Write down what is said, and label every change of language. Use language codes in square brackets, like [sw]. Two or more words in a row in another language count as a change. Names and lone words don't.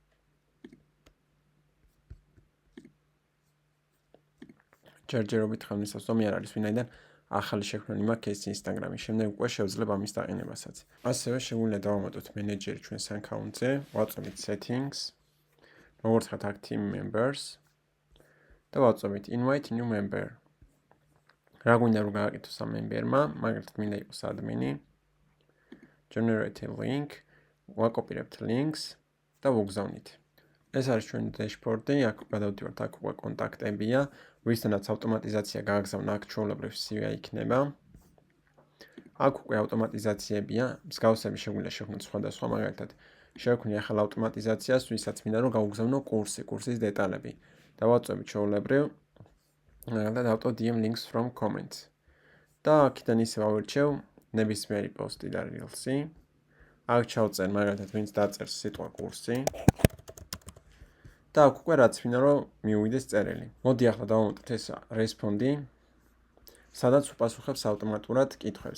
[ka] ჯერჯერობით ხელმისაწვდომი არ არის, ვინაიდან ახალი შექმნილი მაქვს ეს Instagram-ი, შემდეგ უკვე შევძლებ ამის დაყენებასაც. ასევე შეგვიძლია დავამატოთ მენეჯერი ჩვენს account-ზე, ვაწვევით settings, როგორც ხედავთ აქ [en] team members [ka] და ვაწვევით [en] invite new member. [ka] რა გვინდა რომ გააკეთოს ამ member-მა, მაგალითად მინდა იყოს admin-ი, [en] generate a link, [ka] ვაკოპირებთ links და ვუგზავნით. ეს არის ჩვენი dashboard-ი, აქ გადავდივართ, აქ უკვე კონტაქტებია, ვისთანაც ავტომატიზაცია გააგზავნა, აქ ჩვეულებრივ CV იქნება. აქ უკვე ავტომატიზაციებია, მსგავსები შეგვიძლია შევქმნათ სხვადასხვა, მაგალითად, შევქმნი ახალ ავტომატიზაციას, ვისაც მინდა რომ გავუგზავნო კურსის დეტალები. და ვაწვევით ჩვეულებრივ, მაგალითად, [en] auto DM links from comments. [ka] და აქედან ისე ვავირჩევ ნებისმიერი პოსტი და reels-ი. აქ ჩავწერ მაგალითად, ვინც დაწერს სიტყვა კურსი. და აქ უკვე რაც მინდა რომ მიუვიდეს წერილი. მოდი ახლა დავამატოთ ეს respond-ი, სადაც უპასუხებს ავტომატურად კითხვებს.